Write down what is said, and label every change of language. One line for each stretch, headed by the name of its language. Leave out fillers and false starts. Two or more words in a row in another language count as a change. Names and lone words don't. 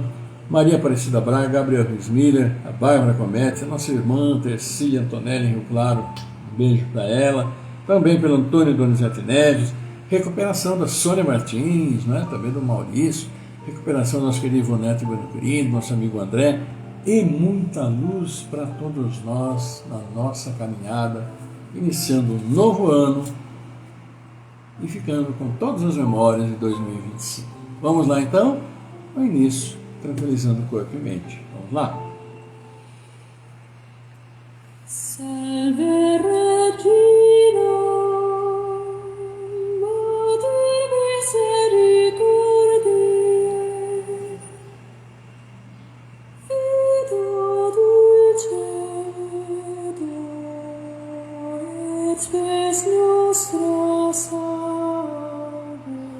Portuguese: Maria Aparecida Braga, Gabriel Ruiz Miller, a Bárbara Comete, a nossa irmã Tercília Antonelli Rio Claro, um beijo para ela, também pelo Antônio Donizete Neves, recuperação da Sônia Martins, né, também do Maurício, recuperação do nosso querido Ivonete Bonacurino, nosso amigo André, e muita luz para todos nós na nossa caminhada, iniciando um novo ano, e ficando com todas as memórias de 2025. Vamos lá então? No início, tranquilizando corpo e mente. Vamos lá?
Latin: Salve Regina, Mater misericordiae, Vita dulcedo, et spes nostra salve.